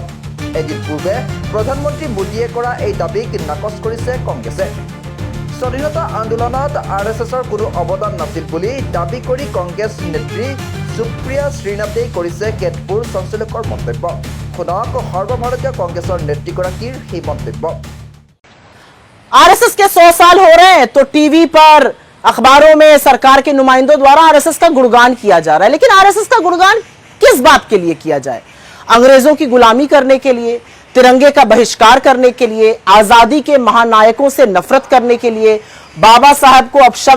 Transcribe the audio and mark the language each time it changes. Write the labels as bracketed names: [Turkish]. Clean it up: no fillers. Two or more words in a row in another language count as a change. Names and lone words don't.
[Assamese] এদিন পূৰ্বে প্ৰধানমন্ত্ৰী মোদীয়ে কৰা এই দাবীক নাকচ কৰিছে কংগ্ৰেছে। স্বাধীনতা আন্দোলনত আৰএছএছৰ কোনো অৱদান নাছিল বুলি দাবী কৰি কংগ্ৰেছ নেত্ৰী সুপ্ৰিয়া শ্ৰীনাথে কৰিছে কেতবোৰ চাঞ্চল্যকৰ মন্তব্য। শুনক সৰ্বভাৰতীয় কংগ্ৰেছৰ নেত্ৰীগৰাকীৰ সেই মন্তব্য। [Hindi] आरएसएस के 100 साल हो रहे हैं तो टीवी पर अखबारों में सरकार के नुमाइंदों द्वारा आरएसएस का गुणगान किया जा रहा है, लेकिन आरएसएस का गुणगान किस बात के लिए किया जाए? अंग्रेजों की गुलामी करने के लिए, तिरंगे का बहिष्कार करने के लिए, आजादी के महानायकों से नफरत करने के लिए, बाबा साहब को अपशब्द